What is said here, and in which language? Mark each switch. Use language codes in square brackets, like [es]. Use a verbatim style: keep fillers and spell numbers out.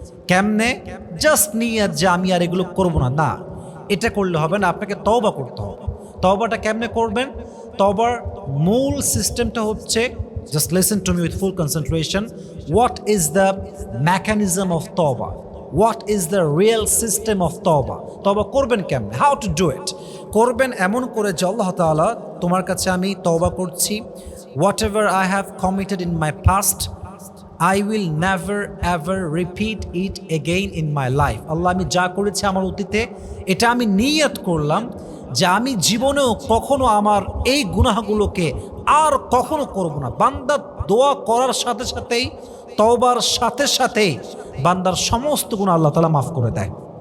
[bn] কেমনে? জাস্ট নিয়ে যে আমি আর এগুলো করবো না, না, এটা করলে হবে না, আপনাকে তওবা করতে হবে। তওবাটা কেমনে করবেন? তওবার মূল সিস্টেমটা হচ্ছে, [en] just listen to me with full concentration, what is the mechanism of tawba, what is the real system of tawba, [bn] তওবা করবেন কেমনে, [en] How to do it. [bn] করবেন এমন করে যে আল্লাহ তাআলা, তোমার কাছে আমি তওবা করছি, [en] whatever I have committed in my past, I will never ever repeat it again in my life. [bn] আল্লাহ, আমি যা করেছি আমার অতীতে, এটা আমি নিয়ত করলাম যে আমি জীবনেও কখনো আমার এই গুনাহগুলোকে আর কখনো করব না। বান্দা দোয়া করার সাথে সাথেই, তওবার সাথে সাথেই বান্দার সমস্ত গুনাহ আল্লাহ তাআলা মাফ করে দেয়।